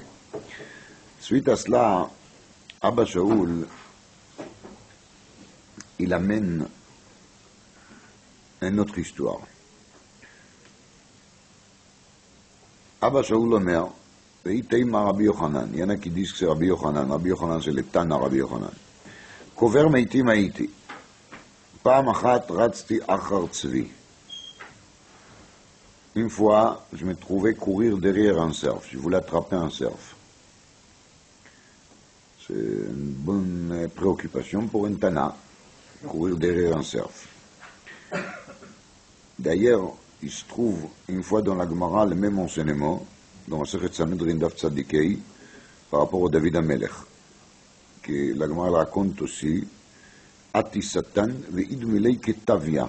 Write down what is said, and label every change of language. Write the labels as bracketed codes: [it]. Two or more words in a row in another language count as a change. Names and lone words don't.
[fr] Suite à cela, Abba Shaul, il amène une autre histoire. Abba Shaul Omer, il y en a qui disent que c'est Rabbi Yochanan. Rabbi Yochanan, c'est le Tana Rabbi Yochanan. [he] קובר מתים הייתי. פעם אחת רצתי אחר צבי. [fr] Une fois, je me trouvais courir derrière un cerf. Je voulais attraper un cerf. C'est une bonne préoccupation pour un Tana, courir derrière un cerf. D'ailleurs, il se trouve une fois dans la Gemara le même enseignement, dans la Sechet Sanhedrin Daf Tzadikei, par rapport au David Amelech, que la Gemara raconte aussi, [arc] אתא שטן ואידמי ליה כטביא.